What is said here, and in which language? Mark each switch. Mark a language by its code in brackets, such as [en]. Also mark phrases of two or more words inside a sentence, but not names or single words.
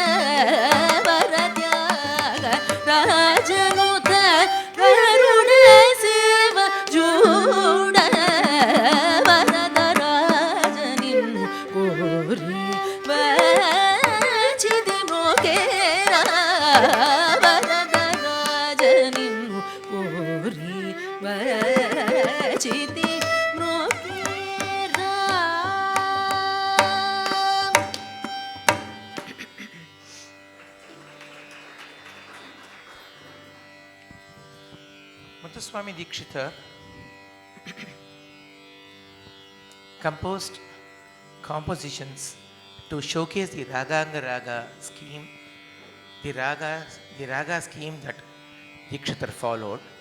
[te] వరత్యాగరాజనుత గరుడ సేవ జూడ వరదరాజనిన్ను కోరి వచితి మృగేర వరదరాజనిన్ను కోరి వచితి మృగేర. [en] Muthuswami Dikshitar composed compositions to showcase the Raganga Raga scheme, the raga scheme that Dikshitar followed.